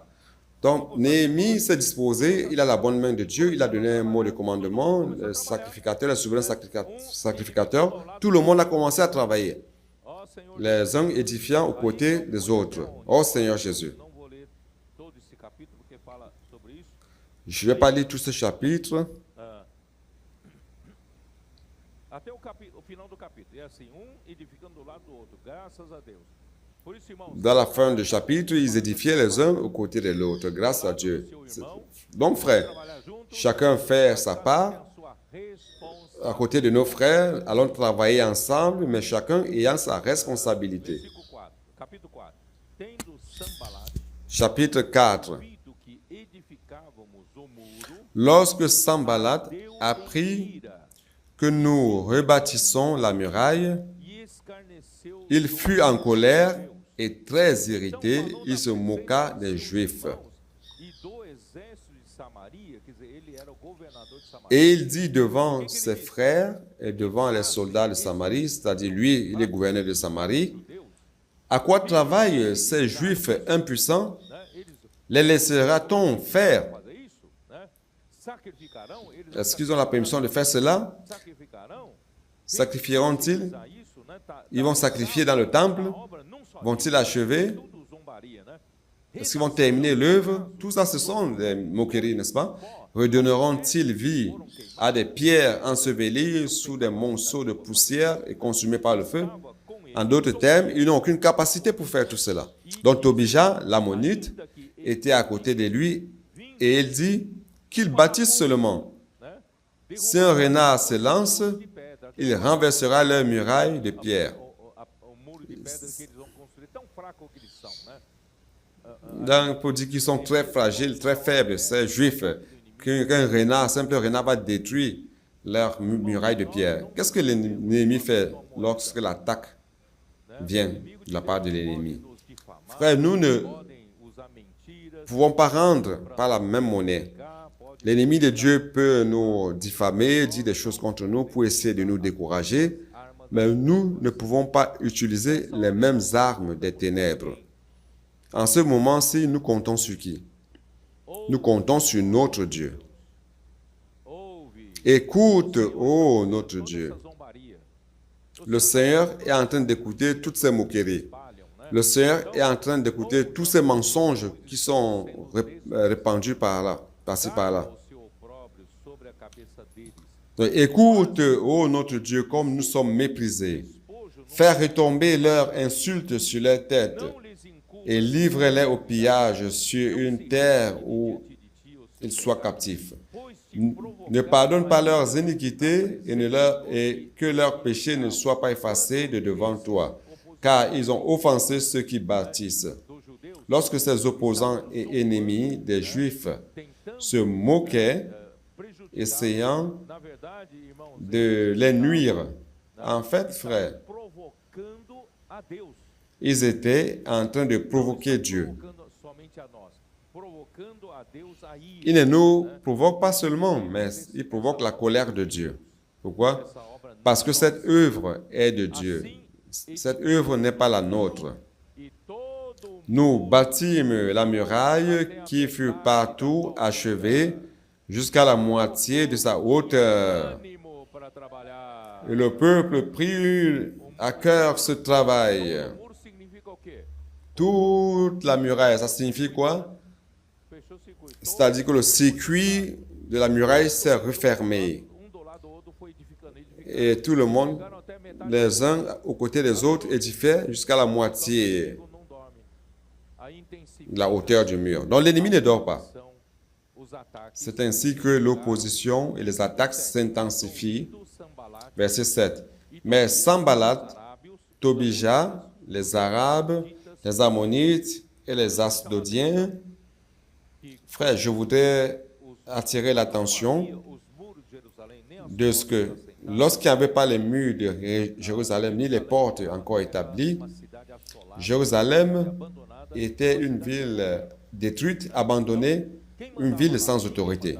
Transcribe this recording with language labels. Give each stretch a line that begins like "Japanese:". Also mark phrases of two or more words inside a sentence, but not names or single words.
French: Donc, Néhémie s'est disposé, il a la bonne main de Dieu, il a donné un mot de commandement, le sacrificateur, le souverain sacrificateur, tout le monde a commencé à travailler, les uns édifiant aux côtés des autres. Oh Seigneur Jésus. Je ne vais pas lire tout ce chapitre.
Portuguese: Até o final do capítulo. É assim, edificando do lado do outro. Graças a Deus. Por isso, irmãos,
French: Dans la fin du chapitre, ils édifiaient les uns aux côtés de l'autre, grâce à Dieu. Donc, frères, chacun fait sa part. À côté de nos frères, allons travailler ensemble, mais chacun ayant sa responsabilité.
Portuguese: versículo 4, capítulo 4. Tendo Sanballat
French: Chapitre 4.
Portuguese: ouvido que edificávamos o muro,
French: Lorsque Sanballat apprit
Portuguese: ira,
French: que nous rebâtissons la muraille,
Portuguese: e escarneceu
French: il
Portuguese: dos
French: fut en colère
Portuguese: judeus.
French: et très irrité.
Portuguese: Então, falou
French: Il
Portuguese: na
French: se
Portuguese: presença
French: moqua
Portuguese: de
French: des
Portuguese: seus
French: Juifs.
Portuguese: irmãos e do exército de Samaria, quer dizer, ele era o governador de Samaria.
French: Et il dit devant ses frères et devant les soldats de Samarie, c'est-à-dire lui, il est gouverneur de Samarie,
Portuguese: Judeus,
French: à quoi travaillent ces Juifs impuissants?
Portuguese: né? Eles
French: Les laissera-t-on faire?
Portuguese: fazer isso, né? Sacrificarão, eles
French: Est-ce qu'ils ont la permission de faire cela?
Portuguese: sacrificarão.
French: Sacrifieront-ils?
Portuguese: Usar isso, né?
French: Ils vont sacrifier dans le temple?
Portuguese: A obra não só
French: Vont-ils achever?
Portuguese: tudo zombaria, né?
French: Est-ce qu'ils vont terminer l'œuvre? Tout ça, ce sont des moqueries, n'est-ce pas? Redonneront-ils vie à des pierres ensevelies sous des monceaux de poussière et consumées par le feu? En d'autres termes, ils n'ont aucune capacité pour faire tout cela. Donc Tobija, l'ammonite, était à côté de lui et il dit qu'il bâtisse seulement. né? Si un renard se lance, il renversera leur muraille de pierre.
Portuguese: O muro de pedra que eles vão construir, tão fraco que eles são, né?
French: Donc, pour dire qu'ils sont très fragiles, très faibles, ces juifs, qu'un renard, simple renard va détruire leur muraille de pierre. Qu'est-ce que l'ennemi fait lorsque l'attaque vient de la part de l'ennemi?
Portuguese: Nos difamar,
French: Frère, nous ne
Portuguese: podem usar mentiras,
French: pouvons pas rendre par la même monnaie.
Portuguese: pode
French: L'ennemi de Dieu peut nous diffamer, dire des choses contre nous pour essayer de nous décourager, mais nous ne pouvons pas utiliser les mêmes armes des ténèbres. En ce moment-ci, nous comptons sur qui? Nous comptons sur notre Dieu.
Portuguese: ouve
French: Écoute, ô notre Dieu.
Portuguese: essa zombaria.
French: Le Seigneur est en train d'écouter toutes ces moqueries.
Portuguese: Espalham, né?
French: Le Seigneur est en train d'écouter tous ces mensonges qui sont répandus par là, par-ci par-là.
Portuguese: O seu opróbrio sobre a cabeça deles.
French: Donc, écoute, ô notre Dieu, comme nous sommes méprisés.
Portuguese: Despojo não
French: Faire retomber leurs insultes sur leurs têtes
Portuguese: lhes inculpa
French: et livre-les au pillage sur une terre où
Portuguese: de ti, ó
French: ils soient captifs.
Portuguese: pois te
French: Ne pardonne pas leurs iniquités et que leurs péchés ne soient pas effacés de devant toi, car ils ont offensé ceux qui bâtissent.
Portuguese: dos judeus,
French: Lorsque ces opposants et ennemis des Juifs
Portuguese: tentando
French: se moquaient,
Portuguese: prejudicar,
French: essayant
Portuguese: na verdade, irmãos,
French: de les nuire, en fait, frère,
Portuguese: provocando a Deus,
French: ils étaient en train de provoquer Dieu.
Portuguese: provocando somente a nós, provocando a Deus a ira.
French: Ils ne nous provoquent pas seulement, mais ils provoquent la colère de Dieu. Pourquoi?
Portuguese: Essa obra não
French: Parce que cette œuvre est de Dieu. Cette œuvre n'est pas la nôtre.
Portuguese: e todo
French: Nous bâtîmes la muraille qui fut partout achevée jusqu'à la moitié de sa hauteur.
Portuguese: ânimo para trabalhar.
French: Et le peuple prit à cœur ce travail.
Portuguese: O muro significa o quê?
French: Toute la muraille, ça signifie quoi?
Portuguese: Fechou o circuito.
French: C'est-à-dire que le circuit de la muraille s'est refermé.
Portuguese: Do lado do outro foi edificando,
French: Et tout le monde,
Portuguese: Chegaram até metade
French: les uns aux côtés des autres, édifiaient jusqu'à la moitié
Portuguese: do não dorme. Aí intensifica
French: de la hauteur du mur. Donc l'ennemi ne dort pas.
Portuguese: os ataques
French: C'est ainsi que l'opposition et les attaques s'intensifient.
Portuguese: do Sanballat,
French: Verset 7. Mais Sanballat,
Portuguese: arábios,
French: Tobija, les Arabes, les Ammonites et les Asdodiens, frère, je voudrais attirer l'attention de ce que lorsqu'il n'y avait pas les murs de Jérusalem ni les portes encore établies, Jérusalem était une ville détruite, abandonnée, une ville sans autorité.